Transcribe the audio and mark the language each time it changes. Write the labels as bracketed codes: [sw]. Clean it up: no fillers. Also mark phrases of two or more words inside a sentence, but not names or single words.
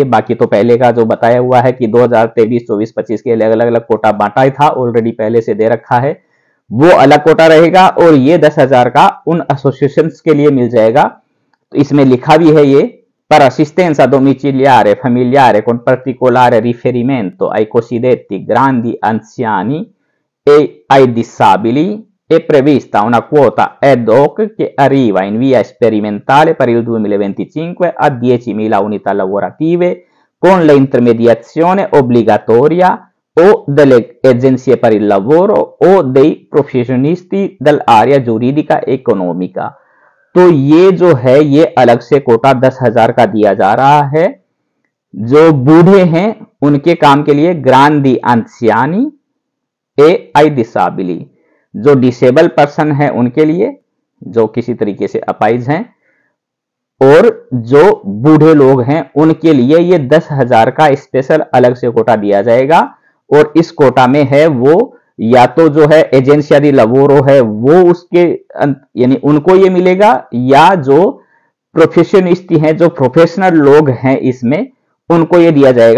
[hi] बाकी तो पहले का जो बताया हुआ है कि 2023, 24, 25 के अलग अलग कोटा बांटा ही था, ऑलरेडी पहले से दे रखा है, वो अलग कोटा रहेगा। और ये 10,000 का उन एसोसिएशंस के लिए मिल जाएगा। तो इसमें लिखा भी है ये [it] per assistenza domiciliare familiare con particolare riferimento ai cosiddetti grandi anziani e ai disabili è prevista una quota ad hoc che arriva in via sperimentale per il 2025 a 10.000 unità lavorative con l'intermediazione obbligatoria o delle agenzie per il lavoro o dei professionisti dell'area giuridica economica। [hi] तो ये जो है ये अलग से कोटा 10,000 का दिया जा रहा है। जो बूढ़े हैं उनके काम के लिए [it] grandi anziani e ai disabili, [hi] जो [en] disable person [hi] है उनके लिए, जो किसी तरीके से अपाइज हैं, और जो बूढ़े लोग हैं उनके लिए ये 10,000 का स्पेशल अलग से कोटा दिया जाएगा। और इस कोटा में है वो या तो जो है [it] agenzia di lavoro [hi] है वो उसके यानी उनको ये मिलेगा, या जो प्रोफेशनिस्ट हैं, जो प्रोफेशनल लोग हैं इसमें, उनको ये दिया जाएगा।